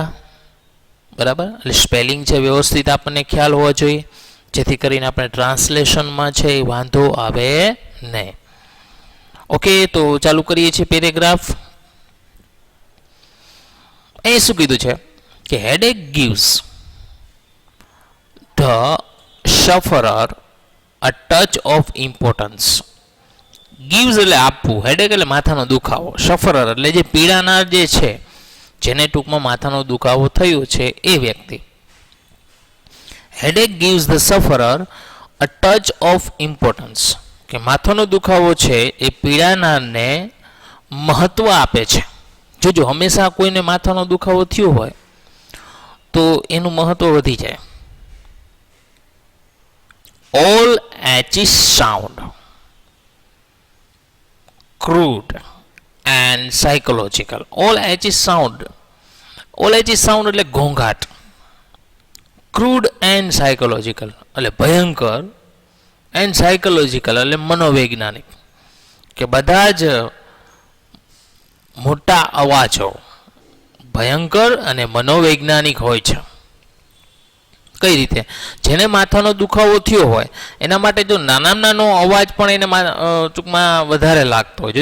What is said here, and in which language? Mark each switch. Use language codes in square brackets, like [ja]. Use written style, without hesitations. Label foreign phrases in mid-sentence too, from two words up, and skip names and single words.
[gu] બરાબર. એટલે સ્પેલિંગ છે વ્યવસ્થિત આપણને ખ્યાલ હોવો જોઈએ, જેથી કરીને આપણે ટ્રાન્સલેશનમાં છે એ વાંધો આવે નહીં. ઓકે, તો ચાલુ કરીએ છીએ પેરેગ્રાફ. અહીં શું કીધું છે કે [en] headache gives the sufferer a touch of importance. [gu] gives એટલે આપવું, headache એટલે માથાનો દુખાવો, sufferer એટલે જે પીડાનાર જે છે, જેને ટૂંકમાં માથાનો દુખાવો થયો છે એ વ્યક્તિ. [en] headache gives the sufferer a touch of importance, [gu] કે માથાનો દુખાવો છે એ પીડાનારને મહત્વ આપે છે. જોજો, હંમેશા કોઈને માથાનો દુખાવો થયો હોય તો એનું મહત્વ વધી જાય. [en] All H's sound crude and psychological. All H's sound [gu] એટલે ઘોંઘાટ. [en] crude and psychological [gu] એટલે ભયંકર, [en] and psychological [gu] એટલે મનોવૈજ્ઞાનિક, કે બધા જ મોટા અવાજો ભયંકર અને મનોવૈજ્ઞાનિક હોય છે. કઈ રીતે? જેને માથાનો દુખાવો થયો હોય એના માટે જો નાનામાં નાનો અવાજ પણ એને ટૂંકમાં વધારે લાગતો હોય.